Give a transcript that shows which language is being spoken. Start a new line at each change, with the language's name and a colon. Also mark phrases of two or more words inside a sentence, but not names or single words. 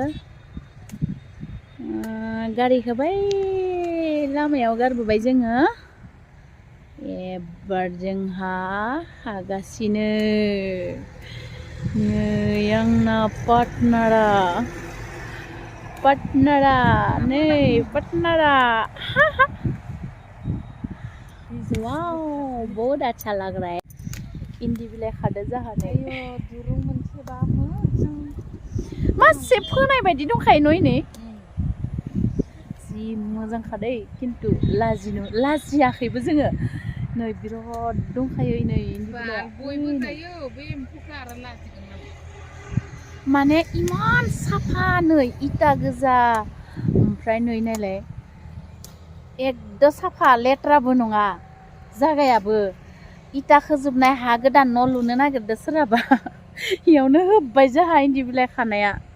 Bodo: गारिखौ बै लामायाव गारबोबाय जोङो एबार जोंहा हागासिनो नै आंना पार्टनारा नै पार्टनारा वाव
Hindi: बहुत अच्छा लग रहा है
Bodo: इन्दि बिलाइ खादो जाहाथे दुरुं मोनसेबा मोजां मासे फोनाय बायदि दंखायो नै जि मोजां खादै खिन्थु लाजियाखैबो जोङो नै बिराद दंखायो नै इन्दि बिलाइ बयबो जायो बे एम्फौखौ आरो लाजिगोन नामा माने इमान साफा नै इटा गोजा ओमफ्राय नै नायलाय एकदम साफा लेथ्राबो नङा जागायाबो इटा खोजोबनाय हा गोदान न' लुनो नागिरदो सोरहाबा इयावनो होब्बाय जोंहा इन्दि बिलाइ खानाया